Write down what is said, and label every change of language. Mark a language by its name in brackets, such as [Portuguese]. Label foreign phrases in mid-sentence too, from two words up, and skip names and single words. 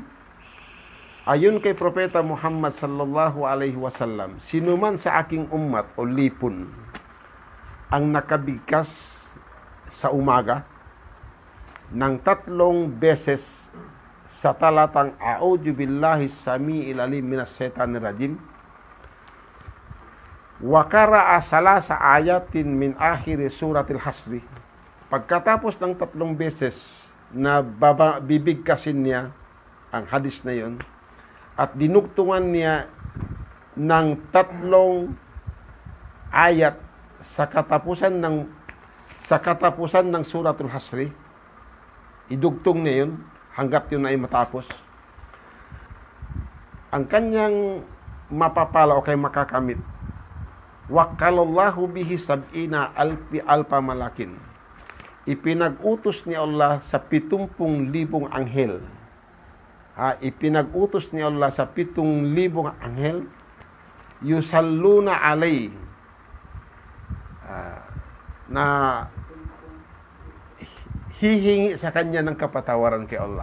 [Filipino] Ayon kay Propeta Muhammad [Arabic] صلى الله عليه وسلم, [Filipino] sinuman sa aking umat o lipon ang nakabigkas sa umaga ng 3 beses sa talatang [Arabic] أعوذ بالله السميع العليم من الشيطان الرجيم وقرأ ثلاث آيات من آخر سورة الحشر. [Filipino] Pagkatapos ng 3 beses na bibigkasin niya ang hadis na yon at dinugtungan niya ng 3 ayat sa katapusan ng suratul hasri, idugtong niya yun hanggat yun ay matapos. Ang kanyang mapapala o kay makakamit, [Arabic] وكل الله به سبعين ألف ملك. [Filipino] Ipinag-utos ni Allah sa 70,000 anghel. Ipinag-utos ni Allah sa 7,000 anghel, [Arabic] يصلون علي, [Filipino] na hihingi sa kanya ng kapatawaran kay Allah.